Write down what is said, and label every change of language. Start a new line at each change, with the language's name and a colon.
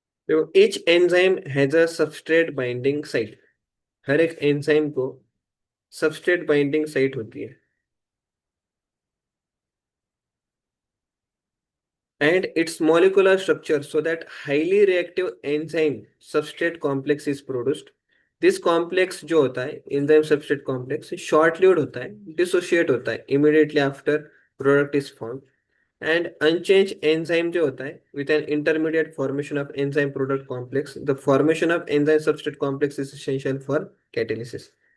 Hindi: देखो,
English: each enzyme has a substrate binding site।
Hindi: हर एक enzyme को सबस्ट्रेट बाइंडिंग साइट होती है।
English: And its molecular structure so that highly reactive enzyme substrate complex is produced। This complex
Hindi: जो होता है
English: Enzyme substrate complex short lived होता है, dissociate होता है immediately after product is form. And unchange enzyme
Hindi: जो होता है
English: With an intermediate formation of enzyme product complex, the formation of enzyme substrate complex is essential for catalysis.